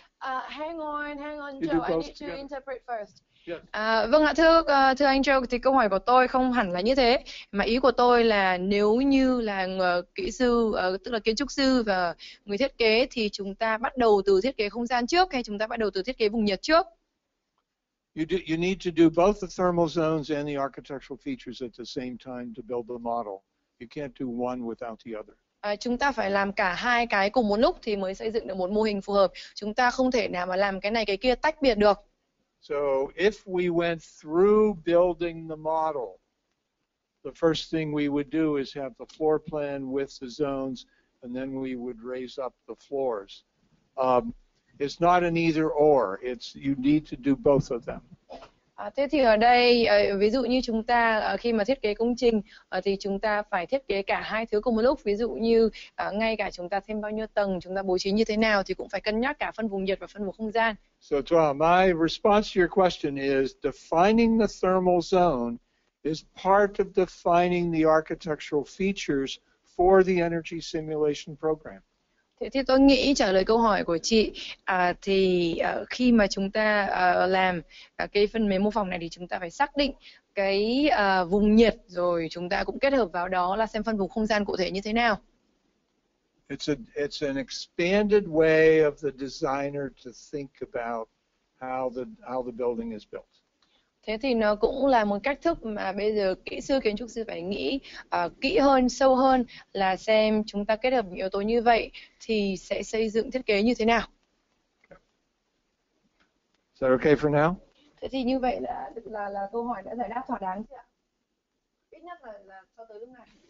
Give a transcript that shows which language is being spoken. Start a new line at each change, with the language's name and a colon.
English: Hang on, Joe, I need to interpret first.
Vietnamese: Vâng ạ, thưa anh Joe, thì câu hỏi của tôi không hẳn là như thế, mà ý của tôi là nếu như là kỹ sư, tức là kiến trúc sư và người thiết kế thì chúng ta bắt đầu từ thiết kế không gian trước hay chúng ta bắt đầu từ thiết kế vùng nhiệt trước?
English: You need to do both the thermal zones and the architectural features at the same time to build the model. You can't do one without the other.
Vietnamese: Chúng ta phải làm cả hai cái cùng một lúc thì mới xây dựng được một mô hình phù hợp. Chúng ta không thể nào mà làm cái này cái kia tách biệt được.
English: So if we went through building the model, the first thing we would do is have the floor plan with the zones, and then we would raise up the floors. It's not an either or. It's you need to do both of them.
Vietnamese: Thế thì ở đây ví dụ như chúng ta khi mà thiết kế công trình thì chúng ta phải thiết kế cả hai thứ cùng một lúc. Ví dụ như ngay cả chúng ta thêm bao nhiêu tầng, chúng ta bố trí như thế nào thì cũng phải cân nhắc cả phân vùng nhiệt và phân vùng không gian.
English: So my response to your question is defining the thermal zone is part of defining the architectural features for the energy simulation program.
Vietnamese: Thế thì tôi nghĩ trả lời câu hỏi của chị thì khi mà chúng ta làm cái phần mềm mô phỏng này thì chúng ta phải xác định cái vùng nhiệt, rồi chúng ta cũng kết hợp vào đó là xem phân vùng không gian cụ thể như thế nào.
English: It's an expanded way of the designer to think about how the building is built.
Vietnamese: Thế thì nó cũng là một cách thức mà bây giờ kỹ sư, kiến trúc sư phải nghĩ kỹ hơn, sâu hơn là xem chúng ta kết hợp những yếu tố như vậy thì sẽ xây dựng thiết kế như thế nào.
English: Is that okay for now?
Vietnamese: Thế thì như vậy là câu hỏi đã giải đáp thỏa đáng chưa ạ? Ít nhất là cho tới lúc này.